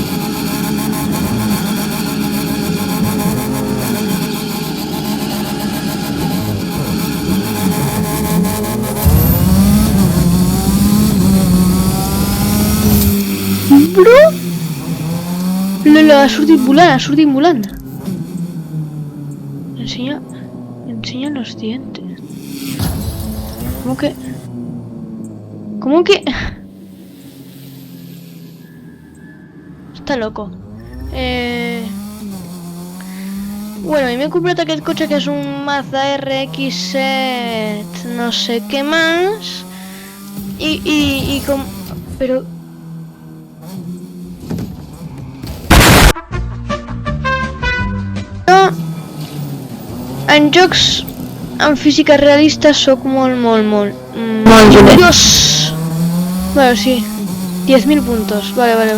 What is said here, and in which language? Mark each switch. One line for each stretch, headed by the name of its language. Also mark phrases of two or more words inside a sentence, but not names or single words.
English: Bro?
Catalan: Ha sortit volant.
Spanish: Enseña los dientes. ¿Cómo que? Está loco. Bueno, y me he comprado
Catalan: aquest cotxe que és un Mazda RX-7
Spanish: no sé qué más y com... Pero...
Catalan: Jo en jocs en física realista sóc molt generós.
Spanish: Bueno, sí, 10.000 puntos. Vale.